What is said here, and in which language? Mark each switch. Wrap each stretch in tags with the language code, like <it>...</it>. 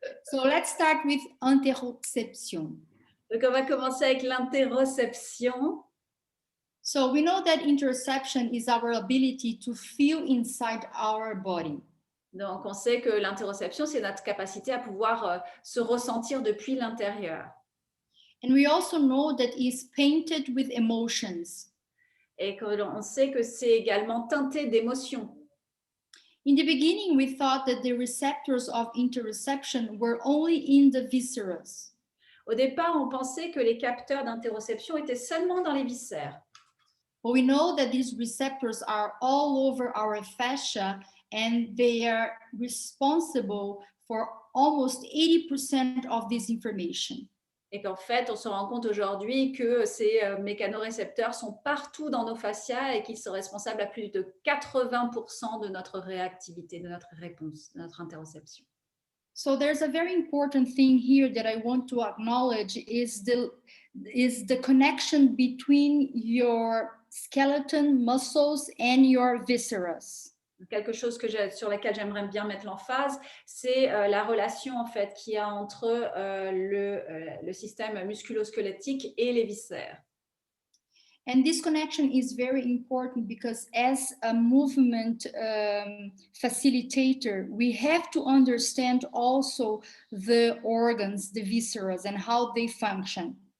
<en>So let's start with interoception.</en> <fr>Donc, on va commencer avec l'interoception.</fr> <en>So we know that interoception is our ability to feel inside our body.</en> <fr>Donc, on sait que l'interoception, c'est notre capacité à pouvoir se ressentir depuis l'intérieur.</fr> <en>And we also know that it's painted with emotions.</en> <fr>Et qu'on sait que c'est également teinté d'émotions.</fr> <en>In the beginning, we thought that the receptors of interoception were only in the viscera.</en> <fr>Au départ, on pensait que les capteurs d'interoception étaient seulement dans les viscères.</fr> <en>But we know that these receptors are all over our fascia and they are responsible for almost 80% of this information.</en> <fr>Et qu'en fait, on se rend compte aujourd'hui que ces mécanorécepteurs sont partout dans nos fascias et qu'ils sont responsables à plus de 80% de notre réactivité, de notre réponse, de notre interoception.</fr> <en>So there's a very important thing here that I want to acknowledge is is the connection between your skeleton muscles and your viscera.</en> <fr>Quelque chose sur laquelle j'aimerais bien mettre l'emphase, c'est la relation en fait qu'il y a entre le système musculo-squelettique et les viscères.</fr> <en>And this connection is very important because as a movement facilitator, we have to understand also the organs, the viscera, and how they function.</en>